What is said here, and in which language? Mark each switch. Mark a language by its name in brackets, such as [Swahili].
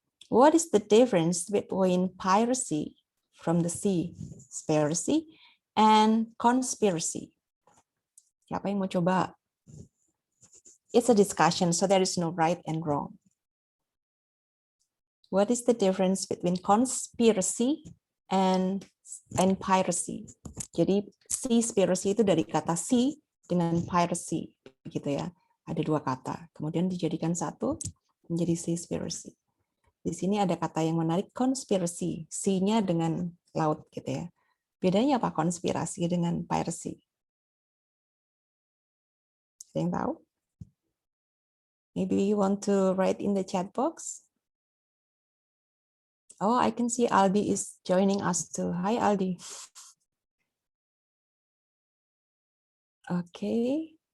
[English] What is the difference between piracy from the sea, spiracy, and conspiracy? [Indonesian] Siapa yang mau coba? [English] It's a discussion, so there is no right and wrong. What is the difference between conspiracy and piracy? [Indonesian] Jadi seaspiracy itu dari kata sea dengan piracy, begitu ya. Ada dua kata, kemudian dijadikan satu menjadi seaspiracy. Di sini ada kata yang menarik, konspirasi, sea-nya dengan laut gitu ya. Bedanya apa konspirasi dengan piracy? Ada yang tahu? [English] Maybe you want to write in the chat box. Oh, I can see Aldi is joining us too. Hi, Aldi. Okay.